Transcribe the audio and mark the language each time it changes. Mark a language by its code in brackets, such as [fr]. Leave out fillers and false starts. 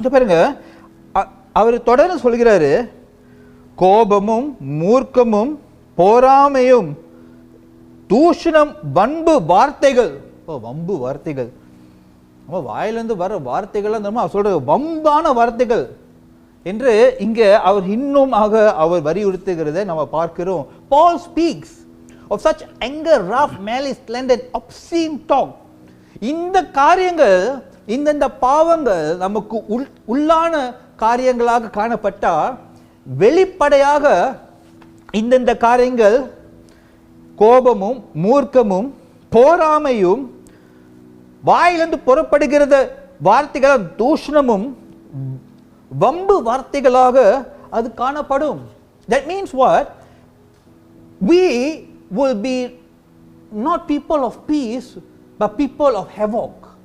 [ta] பாருங்க, அவர் தொடர்ந்து சொல்கிறாரு, கோபமும் மூர்க்கமும் பொறாமையும் தூஷணம், வம்பு வார்த்தைகள். வம்பு வார்த்தைகள், நம்ம வாயிலிருந்து வர வார்த்தைகள் அவர் சொல்ற வம்பான வார்த்தைகள் என்று இங்க அவர் இன்னும் அவர் வலியுறுத்துகிறதை நம்ம பார்க்கிறோம். [en] Paul speaks of such anger, wrath, malice, slander, obscene talk. [ta] இந்த காரியங்கள், இந்த பாவங்கள் நமக்கு உள்ளான காரியங்களாக காணப்பட்டா, வெளிப்படையாக இந்த காரியங்கள் கோபமும் மூர்க்கமும் பொறாமையும் வாயிலிருந்து புறப்படுகிறத வார்த்தைகள் தூஷணமும் வம்பு வார்த்தைகளாக அது காணப்படும். [en] That means what? We will be not people of peace but people of havoc.